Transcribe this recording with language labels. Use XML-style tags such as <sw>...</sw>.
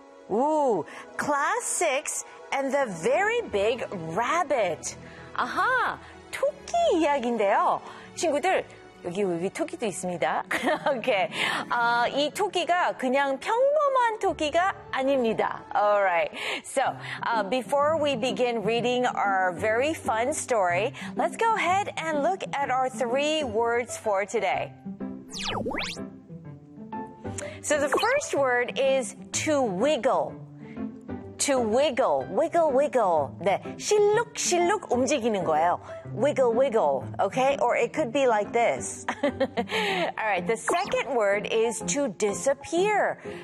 <en>Ooh, Classics and the Very Big Rabbit.</en> <ko>아하, 토끼 이야기인데요. 친구들, 여기 우리 토끼도 있습니다. 오케이. Okay. 이 토끼가 그냥 평범한 토끼가 아닙니다.</ko> <en>Alright. So, before we begin reading our very fun story, let's go ahead and look at our three words for today. So the first word is to wiggle. To wiggle. Wiggle, wiggle. 네.</en> <ko>실룩실룩 움직이는 거예요.</ko> <en>Wiggle, wiggle. Okay? Or it could be like this. All right. The second word is to disappear.</en>